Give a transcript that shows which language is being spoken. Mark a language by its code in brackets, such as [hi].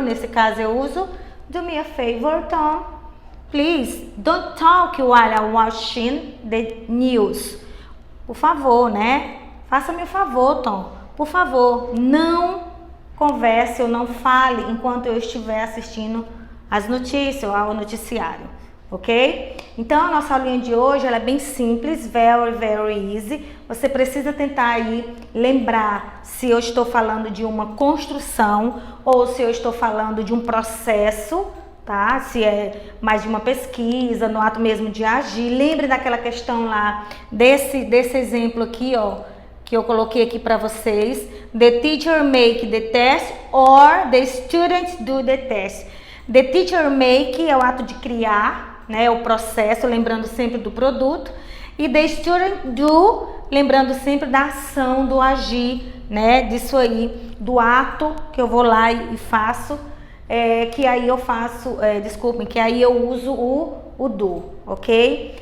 [pt] Nesse caso eu uso do me a favor, Tom. [en] Please, don't talk while I'm watching the news. [pt] Por favor, né? Faça-me o favor, Tom. Por favor, não converse ou não fale enquanto eu estiver assistindo as notícias ou ao noticiário. Ok? Então, a nossa aulinha de hoje ela é bem simples, very easy. Você precisa tentar aí lembrar se eu estou falando de uma construção ou se eu estou falando de um processo, tá? Se é mais de uma pesquisa, no ato mesmo de agir. Lembre daquela questão lá, desse exemplo aqui, ó, que eu coloquei aqui para vocês. [en] The teacher make the test or the students do the test. [pt] The teacher make é o ato de criar, né, o processo, lembrando sempre do produto, e the student do, lembrando sempre da ação, do agir, né, disso aí, do ato que eu vou lá e faço, que aí eu faço, que aí eu uso o do, ok?